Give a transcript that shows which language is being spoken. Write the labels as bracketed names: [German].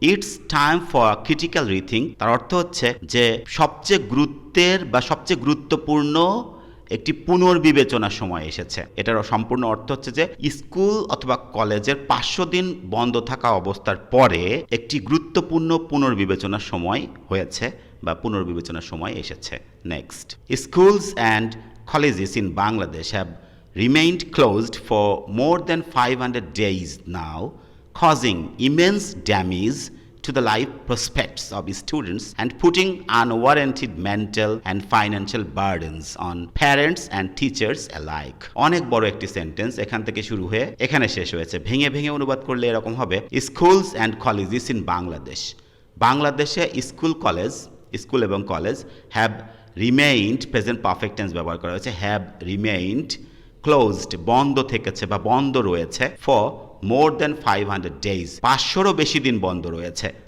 [English] it's time for a critical rethink, [Bangla] তার অর্থ হচ্ছে যে সবচেয়ে গুরুত্বের বা সবচেয়ে গুরুত্বপূর্ণ একটি পুনর্বিবেচনার সময় এসেছে। এটার সম্পূর্ণ অর্থ হচ্ছে যে স্কুল অথবা কলেজের 500 দিন বন্ধ থাকা অবস্থার পরে একটি গুরুত্বপূর্ণ পুনর্বিবেচনার সময় হয়েছে বা পুনর্বিবেচনার সময় এসেছে। [English] Next, schools and colleges in Bangladesh have remained closed for more than 500 days now, causing immense damage to the life prospects of students and putting unwarranted mental and financial burdens on parents and teachers alike. [Bangla] অনেক বড় একটি sentence, এখান থেকে শুরু হয়ে এখানে শেষ হয়েছে। ভেঙে ভেঙে অনুবাদ করলে এরকম হবে [English] Schools and colleges in Bangladesh. [Bangla] বাংলাদেশে স্কুল এবং college have remained, present perfect tense ব্যবহার করা হয়েছে, [English] have remained closed, [Bangla] বন্ধ থেকেছে বা বন্ধ রয়েছে, [English] for more than 500 days, [Bangla] 500রও বেশি দিন বন্ধ রয়েছে।